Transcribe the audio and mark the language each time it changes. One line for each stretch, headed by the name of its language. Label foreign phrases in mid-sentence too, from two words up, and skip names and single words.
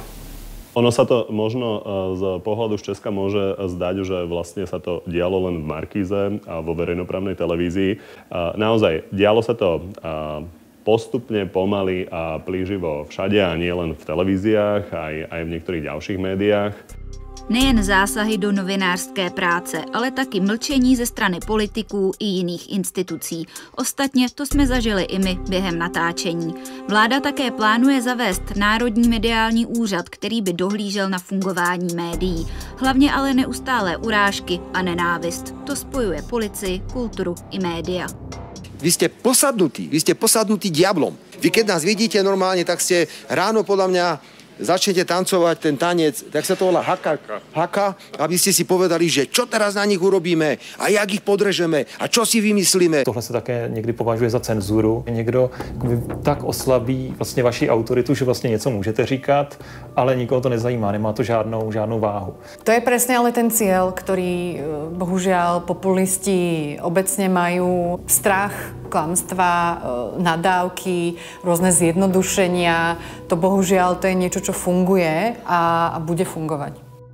Slovak: Ono sa to možno z pohľadu z Česka môže zdať, že vlastne sa to dialo len v Markíze a vo verejnoprávnej televízii. Naozaj, dialo sa to postupne, pomaly a plíživo všade a nie len v televíziách, aj v niektorých ďalších médiách.
Czech: Nejen zásahy do novinářské práce, ale taky mlčení ze strany politiků i jiných institucí. Ostatně to jsme zažili i my během natáčení. Vláda také plánuje zavést Národní mediální úřad, který by dohlížel na fungování médií. Hlavně ale neustálé urážky a nenávist. To spojuje policii, kulturu i média.
Slovak: Vy ste posadnutí diablom. Vy keď nás vidíte normálne, tak ste ráno podľa mňa začnete tancovať ten tanec, tak sa to volá haka, aby ste si povedali, že čo teraz na nich urobíme a jak ich podrežeme a čo si vymyslíme.
Czech: Tohle se také někdy považuje za cenzuru. Někdo tak oslabí vlastně vaši autoritu, že vlastně něco můžete říkat, ale nikoho to nezajímá, nemá to žádnou váhu.
Slovak: To je presne ale ten cieľ, ktorý bohužiaľ populisti obecne majú. Strach, klamstvá, nadávky, rôzne zjednodušenia. To bohužiaľ to je niečo, čo funguje a bude fungovať.